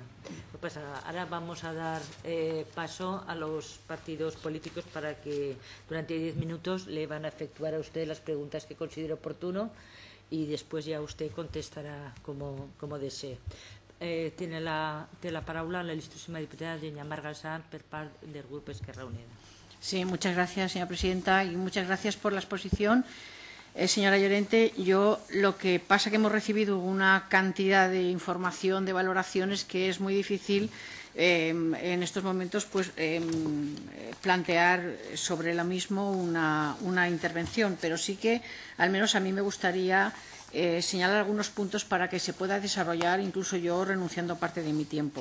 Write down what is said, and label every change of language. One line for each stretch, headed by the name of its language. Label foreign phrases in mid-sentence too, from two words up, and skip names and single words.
Spanish: No pasa nada. Ahora vamos a dar paso a los partidos políticos para que durante 10 minutos le van a efectuar a usted las preguntas que considere oportuno y después ya usted contestará como desee.
Catalan: Tiene la paraula la il·lustríssima diputada Genya Margalsan per part del Grupo Esquerra Unida.
Spanish: Sí, muchas gracias, señora presidenta, y muchas gracias por la exposición. Señora Llorente, lo que pasa es que hemos recibido una cantidad de información, de valoraciones, que es muy difícil en estos momentos plantear sobre lo mismo una intervención, pero sí que, al menos a mí me gustaría señalar algunos puntos para que se pueda desarrollar, incluso yo renunciando a parte de mi tiempo.